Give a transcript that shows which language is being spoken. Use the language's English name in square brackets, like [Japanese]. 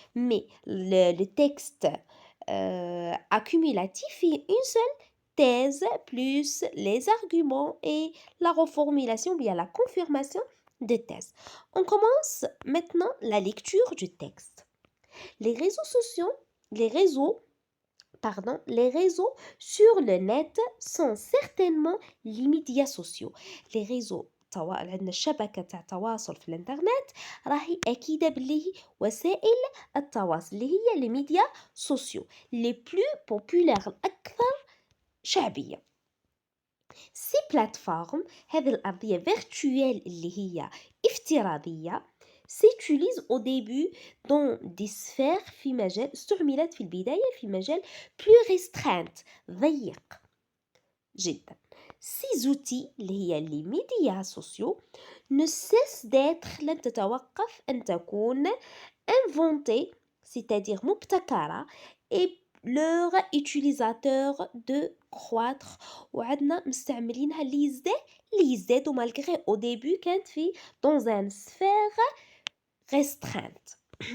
[French] Mais le texte accumulatif est une seule thèse plus les arguments et la reformulation, bien la confirmation de thèse. On commence maintenant la lecture du texte. Les réseaux sociaux, les réseaux les réseaux sur le net sont certainement les médias sociaux. Les réseaux [Arabic] عندنا الشبكة تاع التواصل في الانترنت راهي أكيدة باللي هي وسائل التواصل اللي هي [French] les médias sociaux les plus populaires [Arabic] الأكثر شعبية. [French] Ces plateformes [Arabic] هذه الأرضية [French] virtuelle [Arabic] اللي هي افتراضية [French] s'utilise au début dans des sphères [Arabic] في مجال استعملت في البداية في مجال [French] plus restreint [Arabic] ضيق جدا. [French] Ces outils [Arabic] اللي هي [French] les médias sociaux ne cessent d'être [Arabic] لن تتوقف أن تكون [French] inventés c'est-à-dire [Arabic] مبتكرة [French] et leur utilisateur de croître [Arabic] وعندنا مستعملينها اللي يزدادوا [French] malgré au début [Arabic] كانت في [French] dans une sphère restreinte.